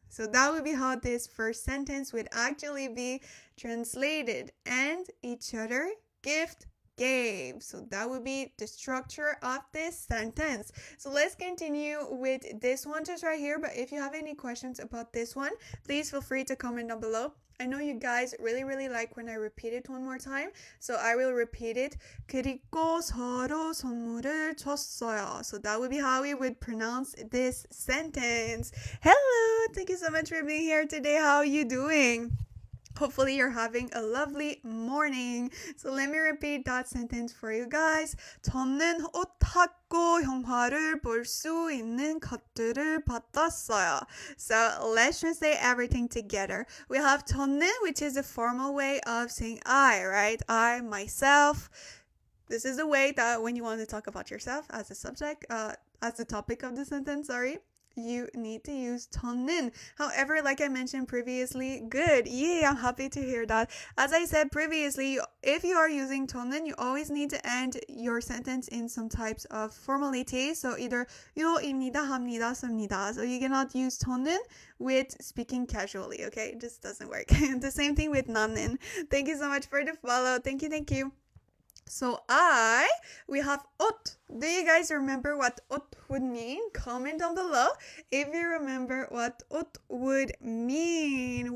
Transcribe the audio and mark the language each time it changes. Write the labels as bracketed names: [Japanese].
[English] So that would be how this first sentence would actually be translated. And each other gift gave. So that would be the structure of this sentence. So let's continue with this one just right here. But if you have any questions about this one, please feel free to comment down below. I know you guys really like when I repeat it one more time, so I will repeat it. [Korean] 그리고 서로 선물을 줬어요. [English] So that would be how we would pronounce this sentence. Hello, thank you so much for being here today. How are you doing? Hopefully you're having a lovely morning. So let me repeat that sentence for you guys. [Korean] 저는 옷하고 영화를 볼 수 있는 것들을 받았어요. [English] So let's translate everything together. We have 저는, which is a formal way of saying I, right? I, myself. This is the way that when you want to talk about yourself as a subject, as the topic of the sentence, sorry, you need to use 저는. However, like I mentioned previously, good. Yeah, I'm happy to hear that. As I said previously, if you are using 저는, you always need to end your sentence in some types of formality. So either 요입니다, 합니다, 씁니다. So you cannot use 저는 with speaking casually, okay? It just doesn't work. The same thing with 나는. Thank you so much for the follow. Thank you. So we have 옷. Do you guys remember what 옷 would mean? Comment down below if you remember what 옷 would mean.